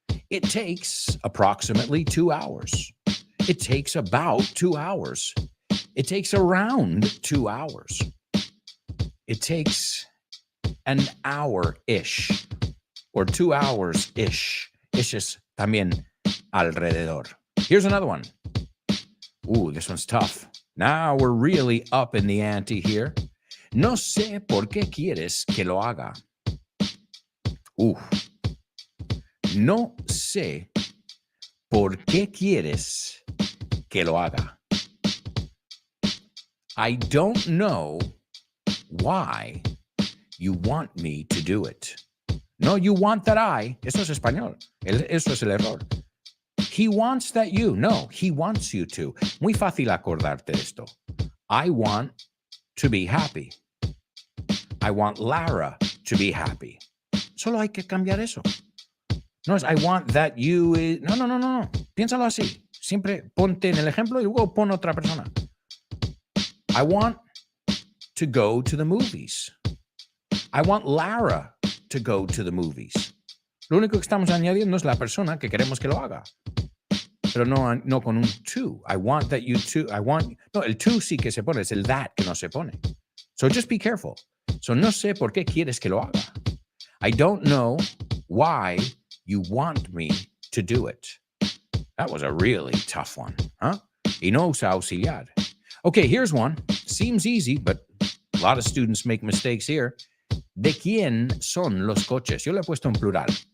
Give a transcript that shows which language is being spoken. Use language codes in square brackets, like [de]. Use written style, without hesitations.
[en] It takes approximately 2 hours. It takes about 2 hours. It takes around 2 hours. It takes an hour-ish or 2 hours-ish. [es] Ish es también alrededor. [en] Here's another one. Ooh, this one's tough. Now we're really up in the ante here. [es] No sé por qué quieres que lo haga. No sé por qué quieres que lo haga. [en] I don't know why you want me to do it. No, you want that I. [es] Eso es español. Eso es el error. [en] He wants that you. No, he wants you to. [es] Muy fácil acordarte de esto. [en] I want to be happy. I want Lara to be happy. [es] Solo hay que cambiar eso. No es [en] I want that you. [es] No. Piénsalo así. Siempre ponte en el ejemplo y luego pon otra persona. [en] I want to go to the movies. I want Lara to go to the movies. [es] Lo único que estamos añadiendo es la persona que queremos que lo haga. Pero no con un to. [en] I want that you to. [es] No, el to sí que se pone. Es el that que no se pone. [en] So just be careful. [es] So no sé por qué quieres que lo haga. [en] I don't know why you want me to do it. That was a really tough one, huh? [es] Y no usa auxiliar. [en] Okay, here's one. Seems easy, but a lot of students make mistakes here. [es] ¿De quién son los coches? Yo le he puesto en plural.